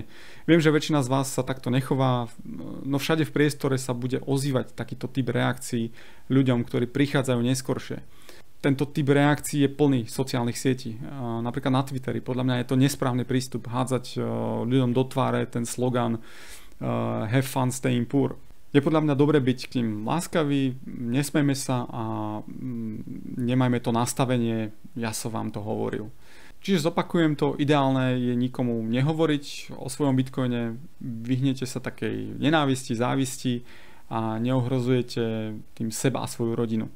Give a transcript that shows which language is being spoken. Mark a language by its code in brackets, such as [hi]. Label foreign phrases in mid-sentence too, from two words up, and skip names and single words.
[sk] Viem, že väčšina z vás sa takto nechová, no všade v priestore sa bude ozývať takýto typ reakcií ľuďom, ktorí prichádzajú neskoršie. Tento typ reakcií je plný sociálnych sietí. Napríklad na Twitteri. Podľa mňa je to nesprávny prístup hádzať ľuďom do tváre ten slogan [en] have fun staying poor. [sk] Je podľa mňa dobre byť k ním láskaví, nesmejme sa a nemajme to nastavenie ja som vám to hovoril. Čiže zopakujem to, ideálne je nikomu nehovoriť o svojom Bitcoine, vyhnete sa takej nenávisti, závisti a neohrozujete tým seba a svoju rodinu.